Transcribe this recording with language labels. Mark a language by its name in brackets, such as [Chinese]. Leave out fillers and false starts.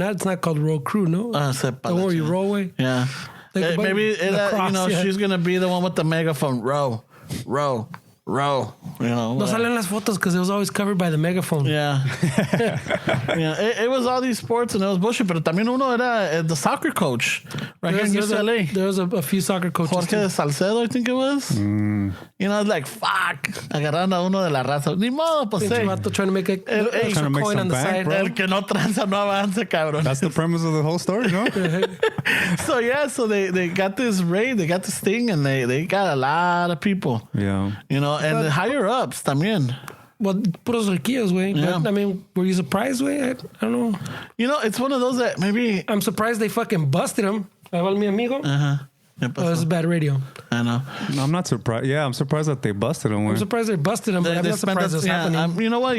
[English] It's not called row crew, no. The one where you row away. Yeah. Maybe lacrosse, she's gonna be the one with the megaphone. Row. [Spanish] No salen las fotos [English] because it was always covered by the megaphone. Yeah. Yeah. It was all these sports and it was bullshit. [Spanish] Pero también uno era [English] the soccer coach right here in UCLA. There was a few soccer coaches. Jorge Salcedo, I think it was. It's like, fuck. [Spanish] Agarrando a uno de la raza. Ni modo, pues Pinche vato [English] trying to make a coin on the side. Bro. [Spanish] El que no tranza no avanza, cabrón. [English] That's the premise of the whole story, no? So they got this raid, they got this thing, and they got a lot of people. Yeah. And the higher ups también. [Spanish] Well, puros riquillos, güey. [English] Yeah. But, I mean, were you surprised, güey? I don't know. It's one of those that maybe... I'm surprised they fucking busted him. [Spanish] Mi amigo. Uh-huh. [English] Oh, this is bad radio. I know. No, I'm not surprised. Yeah, I'm surprised that they busted him. I'm surprised they busted him, but I'm not surprised it's happening. You know what?